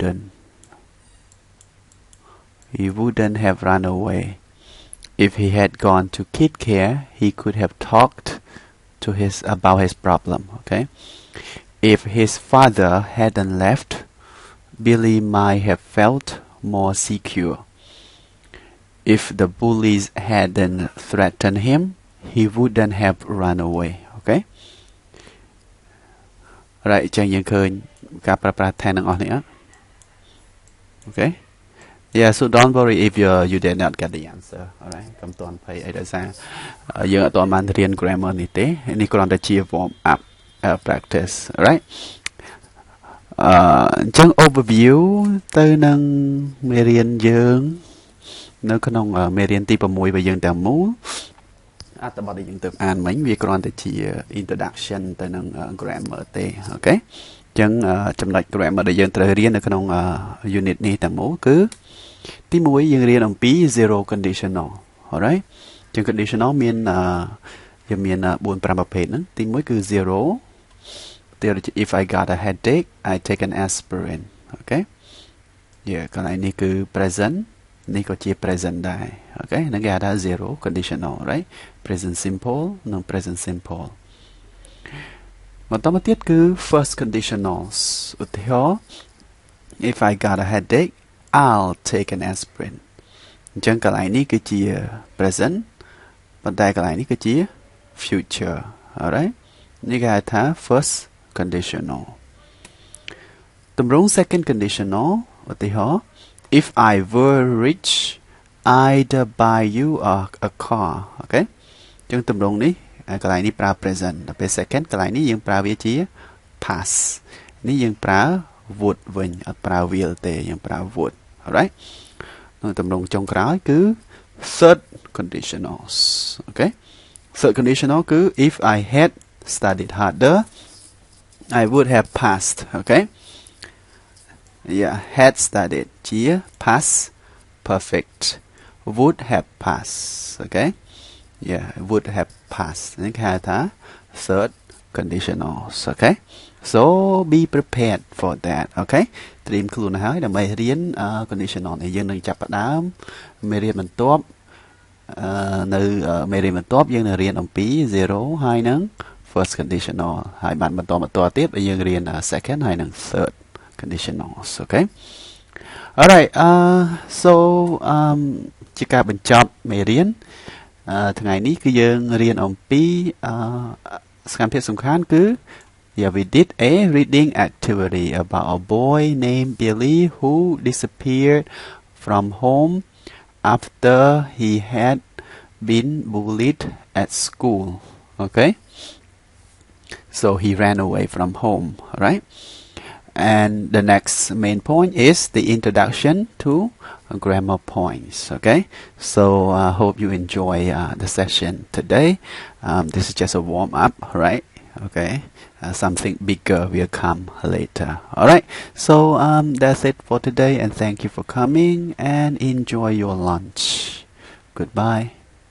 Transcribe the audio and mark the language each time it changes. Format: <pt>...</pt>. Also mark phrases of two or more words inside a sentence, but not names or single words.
<en>he wouldn't have run away if he had gone to kid care he could have talked to about his problem okay if his father hadn't left Billy might have felt more secure if the bullies hadn't threatened him he wouldn't have run away okay</en> <km>right ចឹងយើងឃើញការប្រើប្រាស់ ten ទាំងអស់នេះ</km> <en>okay yeah so don't worry if you did not get the answer alright</en> <km>កុំតន់ភ័យអីដោយសារយើងអត់ទាន់បានរៀន grammar នេះទេនេះគ្រាន់តែជា</km> <en>warm up practice alright</en> <km>អញ្ចឹង overview ទៅនឹងមេរៀនយើងនៅក្នុងមេរៀនទី6របស់យើងទាំងមូលអត្ថបទដែលយើងទៅអានមិញវាគ្រាន់តែជា introduction ទៅនឹង grammar ទេអូខេអញ្ចឹងចំណុច grammar ដែលយើងត្រូវរៀននៅក្នុង unit នេះទាំងមូលគឺទី1យើងរៀនអំពី</km> <en>zero conditional alright</en> <km>អញ្ចឹង conditional មានយើងមាន4 5ប្រភេទហ្នឹងទី1គឺ zero</km> <en>if I got a headache I take an aspirin okay yeah</en> <km>កន្លែងនេះគឺ present នេះក៏ជា present ដែរអូខេហ្នឹងគេហៅថា</km> <en>zero conditional right present simple</en> <km>និង</km> <en>present simple</en> <km>បន្តមកទៀតគឺ</km> <en>first conditionals</en> <km>ឧទាហរណ៍</km> <en>if I got a headache I'll take an aspirin</en> <km>អញ្ចឹងកន្លែងនេះគឺជា present ប៉ុន្តែកន្លែងនេះគឺជា</km> <en>future alright</en> <km>នេះគេហៅថា</km> <en>first conditional</en> <km>ទម្រង់</km> <en>second conditional</en> <km>ឧទាហរណ៍</km> <en>if I were rich I'd buy you a car</en> <km>អូខេអញ្ចឹងទម្រង់នេះកន្លែងនេះប្រើ present ដល់ពេល second កន្លែងនេះយើងប្រើវាជា past នេះយើងប្រើ would វិញអត់ប្រើ will ទេយើងប្រើ would alright នៅទម្រង់ចុងក្រោយគឺ</km> <en>third conditionals</en> <km>អូខេ</km> <en>third conditional</en> <km>គឺ</km> <en>if I had studied harder I would have passed okay yeah had studied ជា past perfect would have passed okay yeah would have passed នេះគេហៅថា third conditionals okay so be prepared for that okay ត្រៀម</en> <km>ខ្លួនហើយដើម្បីរៀន conditional នេះយើងនឹងចាប់ផ្ដើមមេរៀនបន្ទាប់នៅមេរៀនបន្ទាប់យើងនឹងរៀន អំពី zero ហើយនឹង</km> <en>first conditional</en> <km>ហើយបានបន្តទៀតយើងរៀន second ហើយ</km> <en>នឹង third conditionals okay alright so</en> <km>ជាការបញ្ចប់មេរៀនថ្ងៃនេះគឺយើងរៀនអំពីសកម្មភាពសំខាន់គឺ</km> <en>yeah we did a reading activity about a boy named Billy who disappeared from home after he had been bullied at school okay so he ran away from home right and the next main point is the introduction to grammar points okay so I hope you enjoy the session today this is just a warm up right okay something bigger will come later all right so that's it for today and thank you for coming and enjoy your lunch goodbye</en>